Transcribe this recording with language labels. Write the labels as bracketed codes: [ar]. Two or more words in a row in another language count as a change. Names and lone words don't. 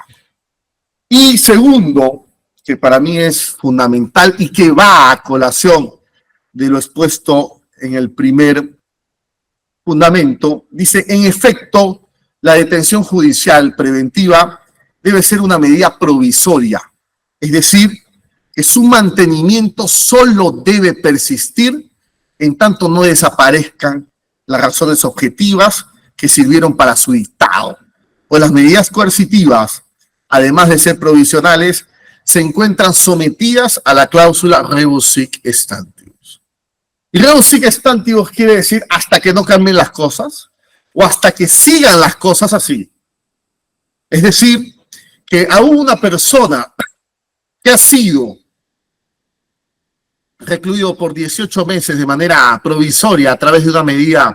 [es] Y segundo, que para mí es fundamental y que va a colación de lo expuesto en el primer fundamento, dice, en efecto, la detención judicial preventiva debe ser una medida provisoria, es decir, que su mantenimiento solo debe persistir en tanto no desaparezcan las razones objetivas que sirvieron para su dictado. Pues las medidas coercitivas, además de ser provisionales, se encuentran sometidas a la cláusula [la] rebus sic stantibus. [es] Y [la] rebus sic stantibus [es] quiere decir hasta que no cambien las cosas o hasta que sigan las cosas así. Es decir, que aún una persona que ha sido recluido por 18 meses de manera provisoria a través de una medida